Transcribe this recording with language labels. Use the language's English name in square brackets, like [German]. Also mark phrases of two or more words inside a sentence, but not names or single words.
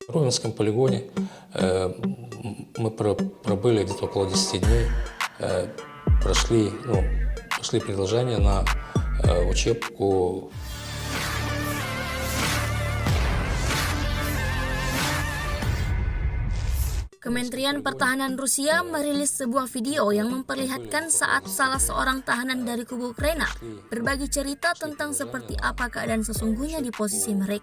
[Russian] В Ровенском полигоне мы пробыли где-то около 10 дней, прошли предложение на учебку. [Indonesian] Kementerian Pertahanan Rusia merilis sebuah video yang memperlihatkan saat salah seorang tahanan dari kubu Ukraina berbagi cerita tentang seperti apa keadaan sesungguhnya di posisi mereka.